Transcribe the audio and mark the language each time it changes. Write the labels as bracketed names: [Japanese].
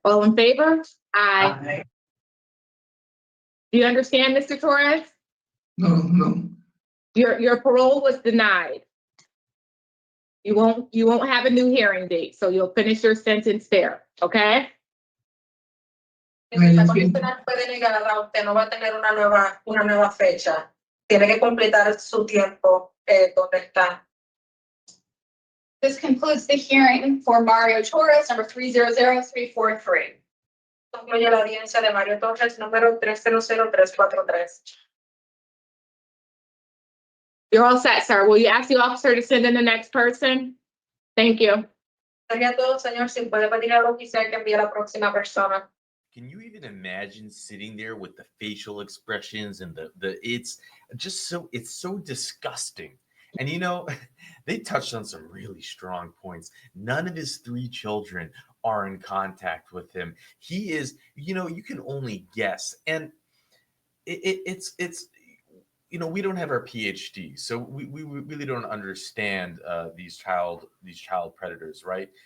[English] All in favor? Aye. Do you understand, Mr. Torres? No. Your parole was denied. You won't have a new hearing date, so you'll finish your sentence there, okay? [Spanish] Esta condicional fue denegada, usted no va a tener una nueva fecha. Tiene que completar su tiempo donde está. [English] This concludes the hearing for Mario Torres, number 300343. [Spanish] Concluye la audiencia de Mario Torres, número 300343. [English] You're all set, sir. Will you ask the officer to send in the next person? Thank you. [Spanish] Sería todo, señor. Si puede pedir al oficial que envíe a la próxima persona. [English] Can you even imagine sitting there with the facial expressions and the it's so disgusting. And you know, they touched on some really strong points. None of his 3 children are in contact with him. He is, you know, you can only guess. And it's we don't have our PhD, so we really don't understand these child predators, right?